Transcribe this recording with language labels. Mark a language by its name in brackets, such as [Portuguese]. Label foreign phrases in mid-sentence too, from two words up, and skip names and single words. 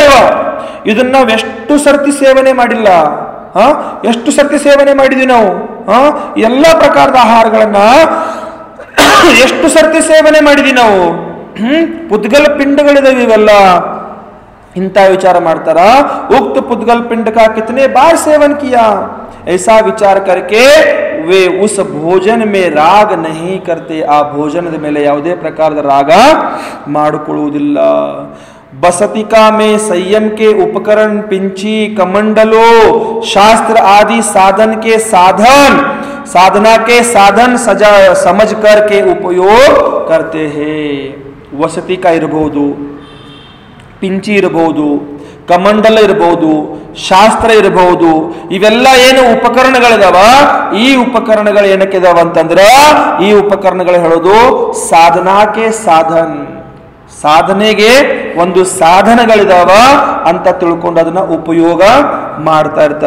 [Kannada] ಇದನ್ನ ನಾವು ಎಷ್ಟು ಸರ್ತಿ ಸೇವನೆ ಮಾಡಿಲ್ಲ, ಎಷ್ಟು ಸರ್ತಿ ಸೇವನೆ ಮಾಡಿದ್ವಿ ನಾವು. ಎಲ್ಲ ಪ್ರಕಾರದ ಆಹಾರಗಳನ್ನ ಎಷ್ಟು ಸರ್ತಿ ಸೇವನೆ ಮಾಡಿದ್ವಿ ನಾವು. ಪುದ್ಗಲ್ ಪಿಂಡಗಳಿದಾವೆ ಇವೆಲ್ಲ. ಇಂಥ ವಿಚಾರ ಮಾಡ್ತಾರ. [Hindi] उक्त पुद्गल पिंड का कितने बार सेवन किया. ऐसा विचार करके वे उस भोजन में राग नहीं करते. [Kannada] ಆ ಭೋಜನದ ಮೇಲೆ ಯಾವುದೇ ಪ್ರಕಾರದ ರಾಗ ಮಾಡಿಕೊಳ್ಳುವುದಿಲ್ಲ. [Hindi] बसतिका में संयम के उपकरण पिंची कमंडलो शास्त्र आदि साधन के साधन साधना के साधन सजा समझ कर के उपयोग करते हैं. [Kannada] ವಸತಿಕಾ ಇರಬಹುದು, ಪಿಂಚಿ ಇರಬಹುದು, ಕಮಂಡಲ ಇರಬಹುದು, ಶಾಸ್ತ್ರ ಇರಬಹುದು. ಇವೆಲ್ಲ ಏನು ಉಪಕರಣಗಳಿದಾವ, ಈ ಉಪಕರಣಗಳು ಏನಕ್ಕಿದಾವ ಅಂತಂದ್ರ, ಈ ಉಪಕರಣಗಳು ಹೇಳೋದು [Hindi] साधना के साधन, [Kannada] ಸಾಧನೆಗೆ ಒಂದು ಸಾಧನಗಳಿದಾವ ಅಂತ ತಿಳ್ಕೊಂಡು ಅದನ್ನ ಉಪಯೋಗ ಮಾಡ್ತಾ ಇರ್ತಾರ.